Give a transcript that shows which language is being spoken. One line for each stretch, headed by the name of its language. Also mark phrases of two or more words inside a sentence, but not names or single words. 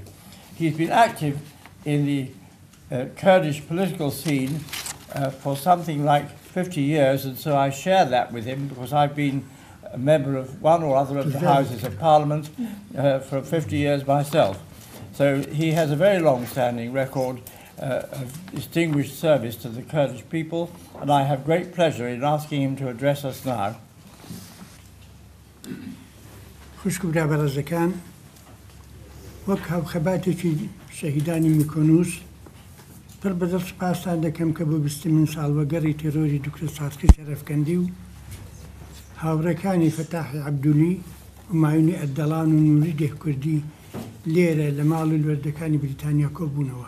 English: He's been active in the Kurdish political scene for something like 50 years, and so I share that with him because I've been a member of one or other of the Houses of Parliament for 50 years myself. So he has a very long-standing record of distinguished service to the Kurdish people, and I have great pleasure in asking him to address us now.
Central Kurdish: خوشکو برا برازەکان وەک هاوخەباتێکی شەهیدانی میکۆنوس پڕ بەدڵ سوپاسان دەکەم کە بۆ 20 من ساڵوەگەڕی تێرۆری دکتۆر سادغی شەرەفکەندی و هاوڕێکانی فەتاحی عەبدولی و مایونی ئەردەڵان و نوریدێ کوردی لێرە لە ماڵ و لوەردەکانی بریتانیا کۆبوونەوە.